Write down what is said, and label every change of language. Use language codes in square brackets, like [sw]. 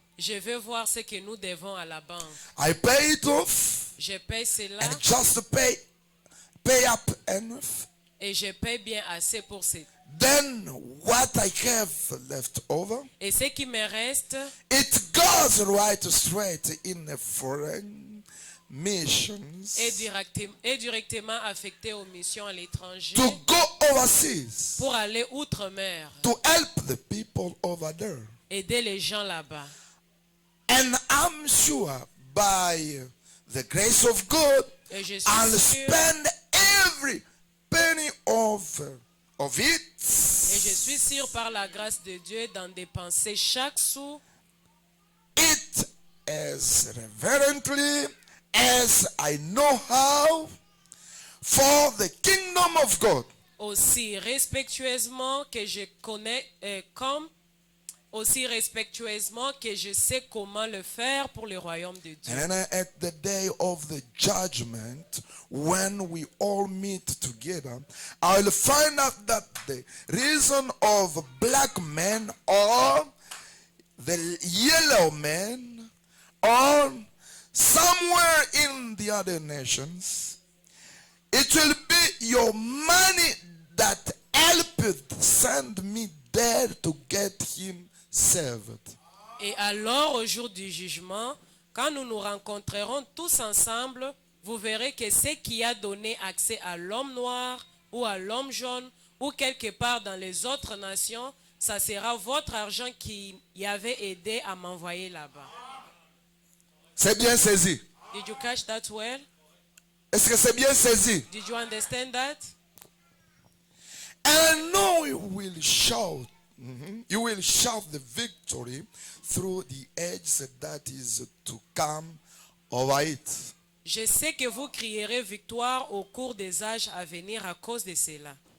[fr] je veux voir ce que nous devons à la banque. [en] I pay it off [fr] Je paye cela [en] and just pay up enough. [fr] et je paye bien assez pour ce. [en] Then what I have left over, [fr] Et ce qui me reste, [en] it goes right straight in a foreign missions [fr] est directement affecté aux missions à l'étranger [en] to go overseas [fr] pour aller outre-mer, [en] to help the people over there. [fr] aider les gens là-bas. [en] And I'm sure by the grace of God, [fr] Et je [en] I'll [fr] suis sûr, [en] spend every penny of it. [fr] et je suis sûr par la grâce de Dieu d'en dépenser chaque sou [en] It as reverently as I know how for the kingdom of God. [fr] aussi respectueusement que je connais, aussi respectueusement que je sais comment le faire pour le royaume de Dieu. [en] And then at the day of the judgment, when we all meet together, I'll find out that the reason of black men or the yellow men or somewhere in the other nations, it will be your money that helped send me there to get him saved. [fr] Et alors, au jour du jugement, quand nous nous rencontrerons tous ensemble, vous verrez que ce qui a donné accès à l'homme noir ou à l'homme jaune ou quelque part dans les autres nations, ça sera votre argent qui y avait aidé à m'envoyer là-bas. C'est bien saisi. [en] Did you catch that well? [fr] Est-ce que c'est bien saisi? [en] Did you understand that? And I know you will shout. You will shout the victory through the edge that is to come over it. [fr] Je sais que vous crierez victoire au cours des âges à venir à cause de cela.